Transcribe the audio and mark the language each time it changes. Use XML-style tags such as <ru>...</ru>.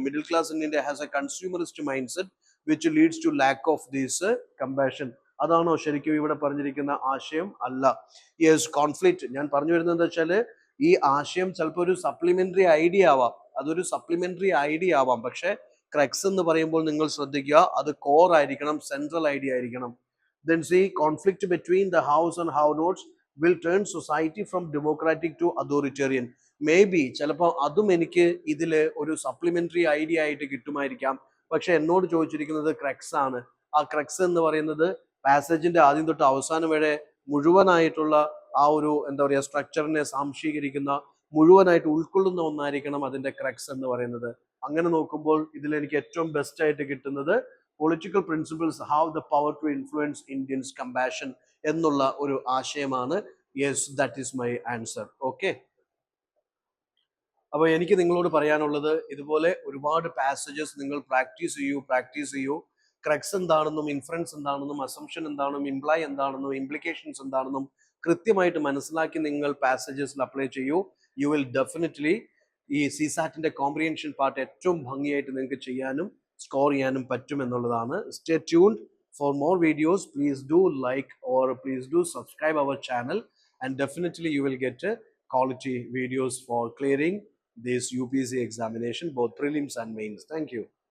<en>Middle class in India has a consumerist mind set which leads to lack of these compassion.</en> <ml>അതാണോ ശരിക്കും ഇവിടെ പറഞ്ഞിരിക്കുന്ന ആശയം? അല്ല. Yes, conflict. ഞാൻ പറഞ്ഞു വരുന്നത് എന്താ വെച്ചാല് ഈ ആശയം ചിലപ്പോൾ ഒരു സപ്ലിമെന്ററി ഐഡിയ ആവാം, അതൊരു സപ്ലിമെന്ററി ഐഡിയ ആവാം. പക്ഷെ ക്രക്സ് എന്ന് പറയുമ്പോൾ നിങ്ങൾ ശ്രദ്ധിക്കുക, അത് കോർ ആയിരിക്കണം, സെൻട്രൽ ഐഡിയ ആയിരിക്കണം.</ml> <en>Then see, conflict between the house and have-nots will turn society from democratic to authoritarian.</en> <ml>Maybe ചിലപ്പോൾ അതും എനിക്ക് ഇതില് ഒരു സപ്ലിമെന്ററി ഐഡിയ ആയിട്ട് കിട്ടുമായിരിക്കാം. പക്ഷെ എന്നോട് ചോദിച്ചിരിക്കുന്നത് ക്രക്സ് ആണ്. ആ ക്രക്സ് എന്ന് പറയുന്നത് പാസേജിന്റെ ആദ്യം തൊട്ട് അവസാനം വരെ മുഴുവനായിട്ടുള്ള ആ ഒരു എന്താ പറയുക സ്ട്രക്ചറിനെ സാംശീകരിക്കുന്ന, മുഴുവനായിട്ട് ഉൾക്കൊള്ളുന്ന ഒന്നായിരിക്കണം അതിന്റെ ക്രക്സ് എന്ന് പറയുന്നത്. അങ്ങനെ നോക്കുമ്പോൾ ഇതിൽ എനിക്ക് ഏറ്റവും ബെസ്റ്റ് ആയിട്ട് കിട്ടുന്നത്</ml> <en>political principles have the power to influence Indians compassion</en> <ml>എന്നുള്ള ഒരു ആശയമാണ്. Yes,</ml> <en>That is my answer.</en> <ml>Okay, അപ്പൊ എനിക്ക് നിങ്ങളോട് പറയാനുള്ളത് ഇതുപോലെ ഒരുപാട് പാസേജസ് നിങ്ങൾ പ്രാക്ടീസ് ചെയ്യൂ. ക്രക്സ് എന്താണെന്നും ഇൻഫറൻസ് എന്താണെന്നും അസംഷൻ എന്താണെന്നും ഇംപ്ലൈ എന്താണെന്നും ഇംപ്ലിക്കേഷൻസ് എന്താണെന്നും കൃത്യമായിട്ട് മനസ്സിലാക്കി നിങ്ങൾ പാസേജസിൽ അപ്ലൈ ചെയ്യൂ. യു വിൽ ഡെഫിനറ്റ്ലി ഈ സിസാറ്റിന്റെ കോംപ്രിഹെൻഷൻ പാർട്ട് ഏറ്റവും ഭംഗിയായിട്ട് നിങ്ങൾക്ക് ചെയ്യാനും സ്കോർ ചെയ്യാനും പറ്റും എന്നുള്ളതാണ്.</ml> <en>Stay tuned for more videos. Please do like or please do subscribe our channel, and definitely you will get quality videos for clearing this UPSC examination, both prelims and mains. Thank you.</en>